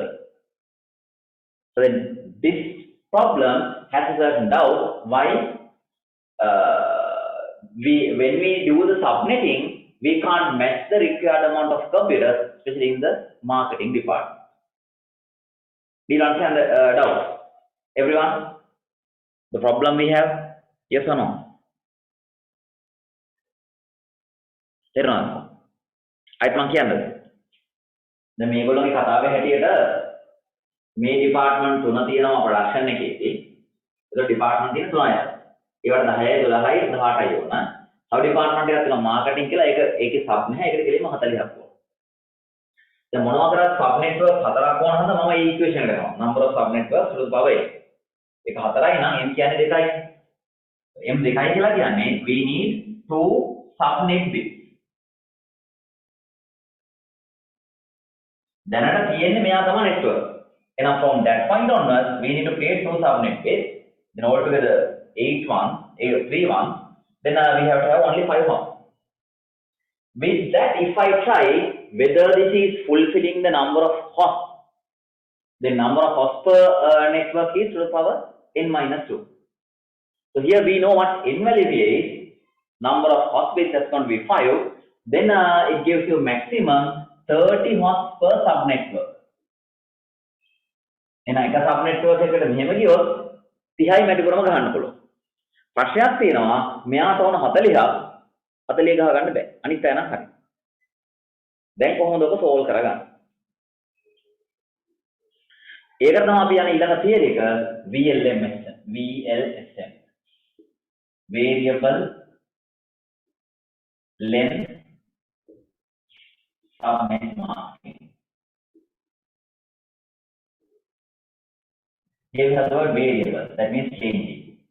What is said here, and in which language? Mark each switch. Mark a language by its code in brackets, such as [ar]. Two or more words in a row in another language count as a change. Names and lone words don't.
[en] So then this problem has a certain doubt why when we do the subnetting, we can't match the required amount of computers, especially in the marketing department. Do you understand the doubt? Everyone? The problem we have? Yes or no? [si] තේරුණාද? අයිත් මං කියන්නද? දැන් මේගොල්ලෝගේ කතාවේ හැටියට මේ ඩිපාර්ට්මන්ට් 3 තියෙනවා ප්‍රොඩක්ෂන් එකේදී. ඒක ඩිපාර්ට්මන්ට් තියෙන 3යි. ඒවට 10යි 12යි 18යි ඕන. තව ඩිපාර්ට්මන්ට් එකක් තියෙනවා මාකටිං කියලා. ඒකේ සබ් නැහැ. ඒකට කෙලින්ම 40ක් ඕන. දැන් මොනවා කරත් [en] sub network [si] 4ක් ඕන හන්ද මම මේ ඉක්වේෂන් එක කරනවා. [en] number of sub networks to the power 8. [si] ඒක 4යි නම් m කියන්නේ 2යි. m 2යි කියලා කියන්නේ [en] we need 2 subnet bits. [si] දැනට තියෙන්නේ මෙයා තමයි network. [en] Now from that point onwards, we need to create 2 subnet bits. Then altogether 3 1. Then we have to have only 5 hosts. With that, if I try whether this is fulfilling the number of hosts, the number of hosts per network is to the power n minus 2. So here we know what n value is. Number of host bits is going to be 5. Then it gives you maximum 30 hosts per subnetwork. [si] එහෙනම් එක subnetwork එකකට මෙහෙම ගියොත් 30යි මැටිපුරම ගහන්න පුළුවන්. ප්‍රශ්නයක් තියෙනවා මෙයාට ඕන 40ක් 40 ගහ ගන්න බෑ. අනිත් අය නම් හරි. දැන් කොහොමද ඔක solve කරගන්නේ? ඒකට තමයි අපි යන ඊළඟ theory එක VLSM. [en] Variable length subnet masking. Here we have the word variable, that means changing.